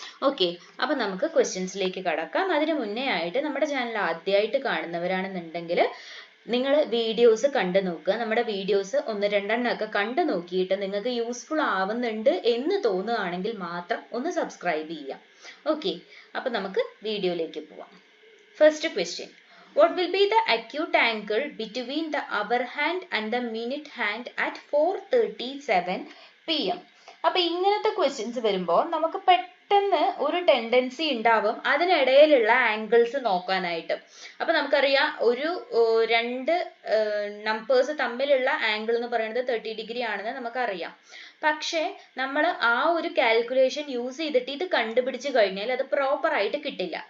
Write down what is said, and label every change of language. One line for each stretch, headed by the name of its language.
Malayalam: Okay, അപ്പോൾ നമുക്ക് ക്വസ്റ്റ്യൻസിലേക്ക് കടക്കാം. അതിന് മുന്നേ ആയിട്ട് നമ്മുടെ ചാനൽ ആദ്യമായിട്ട് കാണുന്നവരാണെന്നുണ്ടെങ്കിൽ നിങ്ങൾ വീഡിയോസ് കണ്ടു നോക്കുക. നമ്മുടെ വീഡിയോസ് ഒന്ന് രണ്ടെണ്ണമൊക്കെ കണ്ടു നോക്കിയിട്ട് നിങ്ങൾക്ക് യൂസ്ഫുൾ ആവുന്നുണ്ട് എന്ന് തോന്നുകയാണെങ്കിൽ മാത്രം ഒന്ന് സബ്സ്ക്രൈബ് ചെയ്യാം. ഓക്കെ, അപ്പോൾ നമുക്ക് വീഡിയോയിലേക്ക് പോവാം.
English: First question, what will be the acute angle between the hour hand and the minute hand at 4:37 PM?
Malayalam: അപ്പോൾ ഇങ്ങനത്തെ ക്വസ്റ്റ്യൻസ് വരുമ്പോൾ നമുക്ക് പെട്ടെന്ന് ഒരു ടെൻഡൻസി ഉണ്ടാവും അതിനിടയിലുള്ള ആംഗിൾസ് നോക്കാനായിട്ട്. അപ്പൊ നമുക്കറിയാം, ഒരു രണ്ട് നമ്പേഴ്സ് തമ്മിലുള്ള ആംഗിൾ എന്ന് പറയുന്നത് 30 ഡിഗ്രി ആണെന്ന് നമുക്കറിയാം. പക്ഷേ നമ്മൾ ആ ഒരു കാൽക്കുലേഷൻ യൂസ് ചെയ്തിട്ട് ഇത് കണ്ടുപിടിച്ച് കഴിഞ്ഞാൽ അത് പ്രോപ്പർ ആയിട്ട് കിട്ടില്ല.